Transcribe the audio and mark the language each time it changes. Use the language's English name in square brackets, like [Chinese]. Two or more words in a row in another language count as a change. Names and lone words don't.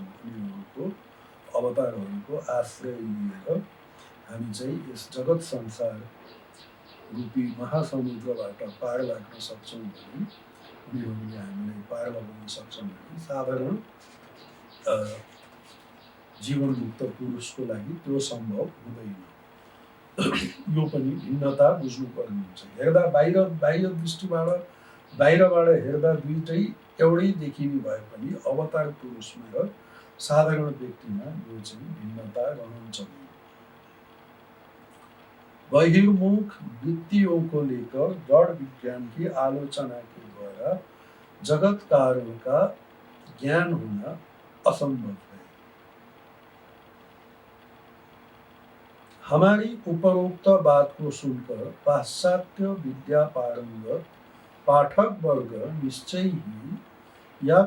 [Nepali] उनीहरूको अवतारहरूको आश्रय लिएर हामी चाहिँ यस जगत संसार रूपी महासमुद्रबाट पार लाग्न सक्छौँ भने उनीहरूले हामीलाई पार लगाउन सक्छन् भने साधारण जीवन मुक्त पुरुषको लागि त्यो सम्भव हुँदैन। यो पनि भिन्नता बुझ्नुपर्ने हुन्छ। हेर्दा बाहिर दृष्टिबाट बाहिरबाट हेर्दा दुईटै एउटै देखिने भए पनि अवतार पुरुषमा र साधारण व्यक्तिमा यो चाहिँ भिन्नता रहन्छ। [Hindi] बहिर्मुख वृत्तियों को लेकर जड़ विज्ञान की आलोचना के द्वारा जगत कारण का ज्ञान होना असंभव है। हमारी उपरोक्त बात को सुनकर पाश्चात्य विद्या पारंगत पाठक वर्ग निश्चय ही यह